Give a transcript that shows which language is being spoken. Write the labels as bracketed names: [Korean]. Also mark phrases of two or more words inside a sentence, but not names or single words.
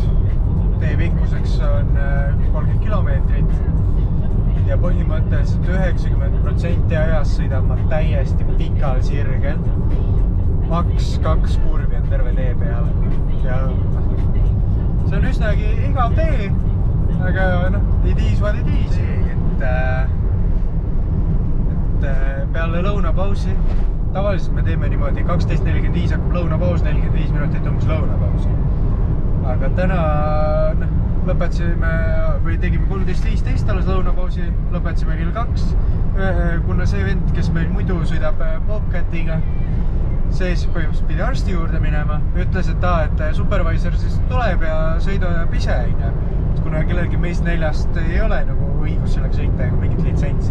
[Estonian] Tee pikkuseks on 30 kilomeetrit ja põhimõtteliselt 90% ajast sõidan ma täiesti pikal sirgel. Maks 2 kurvi on terve tee peal ja see on üsnagi igav tee. Aga noh, [English] it is what it is, [Estonian] et peale lõunapausi, tavaliselt me teeme niimoodi 12.45 hakkab lõunapaus, 45 minutit umbes lõunapausi. Aga täna lõpetasime või tegime 13.15 alles lõunapausi, lõpetasime kell 2, kuna see vend, kes meil muidu sõidab Bobcatiga, see siis põhimõtteliselt pidi arsti juurde minema, ütles, et supervisor siis tuleb ja sõidab ise, kuna kellelgi meist 4 ei ole nagu õigus sellega sõita ega mingit litsentsi.